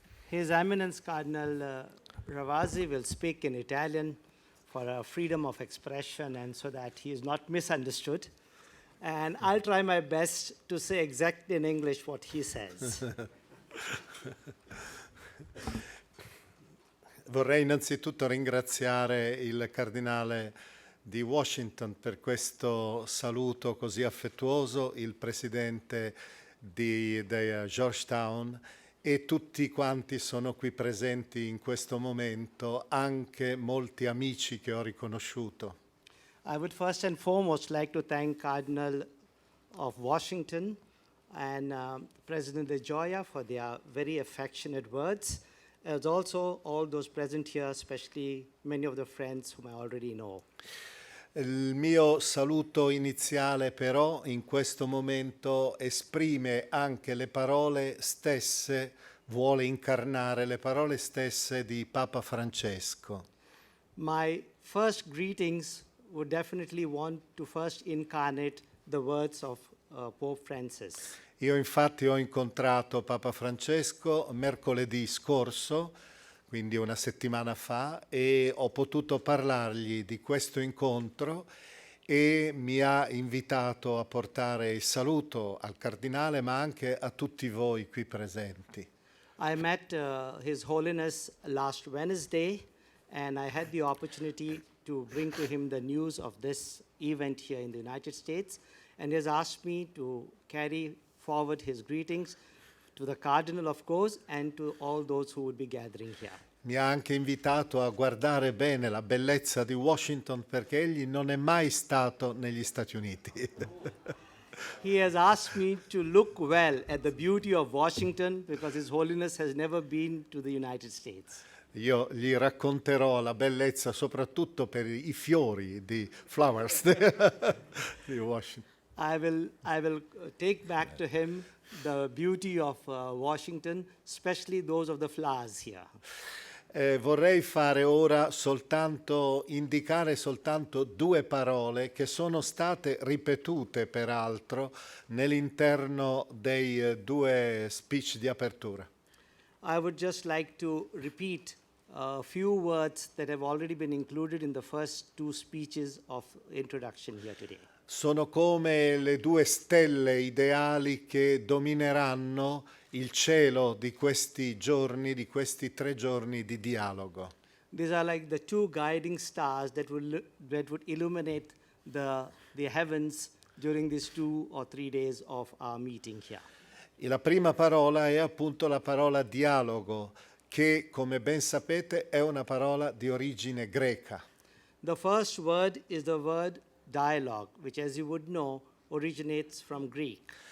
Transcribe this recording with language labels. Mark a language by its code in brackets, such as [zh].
[en] His Eminence Cardinal Ravasi will speak in Italian for freedom of expression and so that he is not misunderstood. And I'll try my best to say exactly in English what he says. [it] Vorrei innanzitutto ringraziare il Cardinale di Washington per questo saluto così affettuoso, il Presidente di Georgetown e tutti quanti sono qui presenti in questo momento, anche molti amici che ho riconosciuto. [en] I would first and foremost like to thank Cardinal of Washington and President De Gioia for their very affectionate words, as also all those present here, especially many of the friends whom I already know. [it] Il mio saluto iniziale però in questo momento esprime anche le parole stesse, vuole incarnare le parole stesse di Papa Francesco. [en] My first greetings would definitely want to first incarnate the words of Pope Francis. [it] Io infatti ho incontrato Papa Francesco mercoledì scorso, quindi una settimana fa, e ho potuto parlargli di questo incontro e mi ha invitato a portare il saluto al cardinale, ma anche a tutti voi qui presenti. [en] I met His Holiness last Wednesday, and I had the opportunity to bring to him the news of this event here in the United States, and he has asked me to carry forward his greetings to the Cardinal, of course, and to all those who would be gathering here. [it] Mi ha anche invitato a guardare bene la bellezza di Washington perché egli non è mai stato negli Stati Uniti. [en] He has asked me to look well at the beauty of Washington because His Holiness has never been to the United States. [it] Io gli racconterò la bellezza soprattutto per i fiori di flowers di Washington. [en] I will take back to him the beauty of Washington, especially those of the flowers here. [it] Vorrei fare ora indicare soltanto due parole che sono state ripetute peraltro nell'interno dei due speech di apertura. [en] I would just like to repeat a few words that have already been included in the first two speeches of introduction here today. [it] Sono come le due stelle ideali che domineranno il cielo di questi giorni, di questi 3 giorni di dialogo. [en] These are like the two guiding stars that would illuminate the heavens during these 2 or 3 days of our meeting here. [it] E la prima parola è appunto la parola dialogo, che come ben sapete è una parola di origine greca. [en] The first word is the word dialogue, which, as you would know, originates from Greek.